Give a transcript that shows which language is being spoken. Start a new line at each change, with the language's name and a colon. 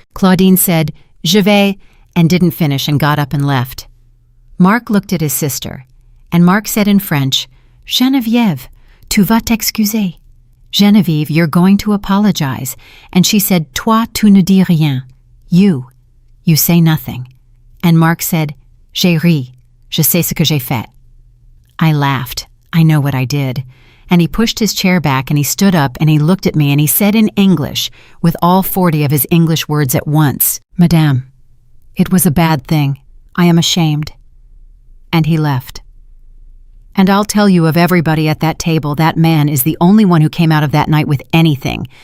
English: Claudine said,
French: Je vais,
English: and didn't finish and got up and left. Mark looked at his sister, and Mark said in French,
French: Geneviève, tu vas t'excuser.
English: Genevieve, you're going to apologize. And she said,
French: toi, tu ne dis rien.
English: You say nothing. And Mark said,
French: j'ai ri, je sais ce que j'ai fait.
English: I laughed. I know what I did. And he pushed his chair back and he stood up and he looked at me and he said in English, with all 40 of his English words at once, Madame, it was a bad thing. I am ashamed. And he left. And I'll tell you, of everybody at that table, that man is the only one who came out of that night with anything.